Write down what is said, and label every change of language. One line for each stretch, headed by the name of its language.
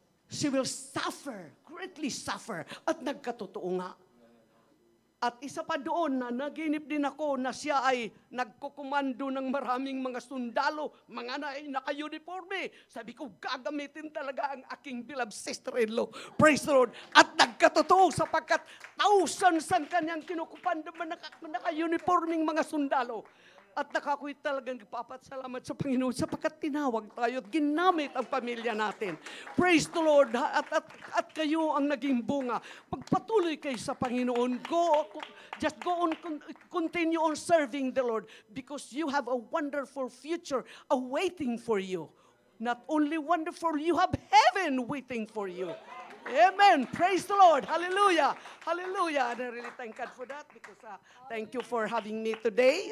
English: She will suffer, greatly suffer.
Filipino: At nagkatotoo nga. At isa pa doon na naginip din ako na siya ay nagkukumando ng maraming mga sundalo, mga naka-uniforme. Sabi ko, gagamitin talaga ang aking
English: beloved sister-in-law. Praise the Lord.
Filipino: At nagkatotoo sapagkat thousands ang kanyang kinukupando naka-uniforming mga sundalo. At nakakuit talagang papasalamat sa Panginoon sapagkat tinawag tayo at ginamit ang pamilya natin.
English: Praise the Lord.
Filipino: At kayo ang naging bunga. Pagpatuloy kayo sa Panginoon.
English: Just go on, continue on serving the Lord because you have a wonderful future awaiting for you. Not only wonderful, you have heaven waiting for you. Amen. Praise the Lord. Hallelujah. Hallelujah. And I really thank God for that because thank you for having me today.